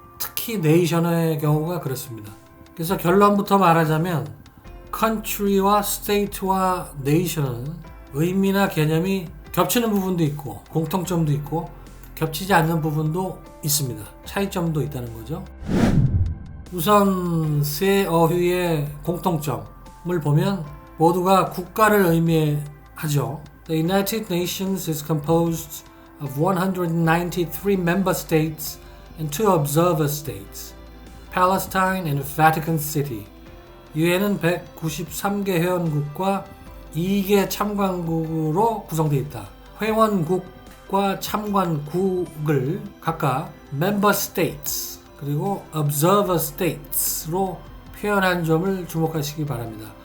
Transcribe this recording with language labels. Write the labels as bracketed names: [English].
[Korean] 특히 네이션의 경우가 그렇습니다. 그래서 결론부터 말하자면 country와 state와 nation은 의미나 개념이 겹치는 부분도 있고 공통점도 있고 겹치지 않는 부분도 있습니다. 차이점도 있다는 거죠. 우선 세 어휘의 공통점을 보면 모두가 국가를 의미하죠. [English] The United Nations is composed of 193 member states and 2 observer states, Palestine and Vatican City. [Korean] 유엔은 193개 회원국과 2개 참관국으로 구성되어 있다. 회원국과 참관국을 각각 [English] member states [Korean] 그리고 [English] observer states [Korean] 로 표현한 점을 주목하시기 바랍니다.